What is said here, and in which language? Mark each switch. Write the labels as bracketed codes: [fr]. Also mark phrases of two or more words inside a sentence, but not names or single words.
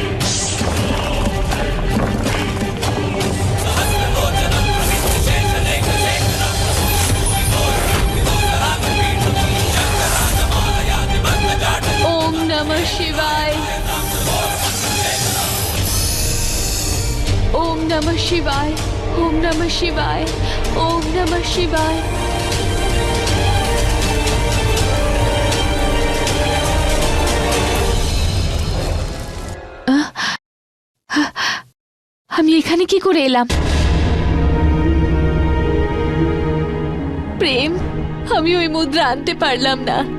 [sa] ओम नमः शिवाय, ओम नमः शिवाय। ওম নমঃ শিবায়, ওম নমঃ শিবায়। [bn] আমি এখানে কি করে এলাম? প্রেম, আমি ওই মুদ্রা আনতে পারলাম না।